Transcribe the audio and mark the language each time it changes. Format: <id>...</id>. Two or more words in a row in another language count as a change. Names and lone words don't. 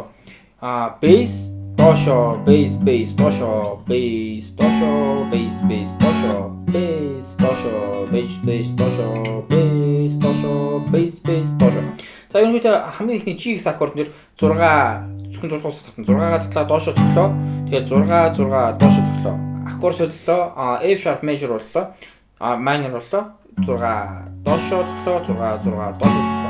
<en>Bass, доошо, bass, bass, доошо, bass, доошо, bass, bass, доошо, bass, доошо, bass, bass, доошо, bass, доошо, bass, bass,</en> <mn>доошо. За, ерөнхийдөө хамгийн ихний G гэсэн аккорд нэр 6 зөвхөн 6 уус татсан. 6-гаа татлаа доошо цоглоо. Тэгээд 6 6 доошо цоглоо. Аккорд солилоо.</mn> <en>F sharp major боллоо. Minor боллоо.</en> <mn>6 доошо цоглоо, 6 6 доошо цоглоо.</mn>